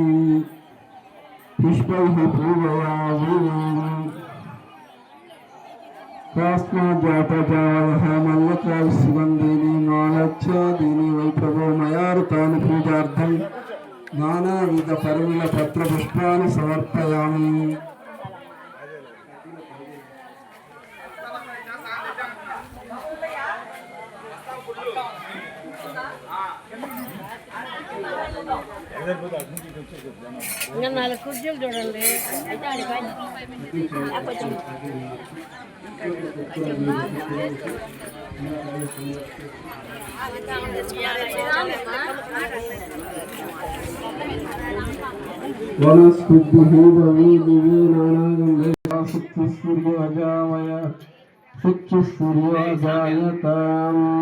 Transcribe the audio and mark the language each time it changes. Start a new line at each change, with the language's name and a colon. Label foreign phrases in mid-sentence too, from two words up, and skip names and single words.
Sanskrit: पुष्पैः पूजयामि। तस्माज्जातजायः मल्लकाय सुगन्धीनि मालच्छादीनि वै प्रभो मया ऋतानि पूजार्थं नानाविध परिमल पत्र पुष्पाणि समर्पयामि।
Telugu: ఇంకా 4 కుర్చీలు చూడండి.
Sanskrit: वनस्पतिः दिव्ये नानागन्धे सूर्योऽजावय सूर्योऽजायताम्।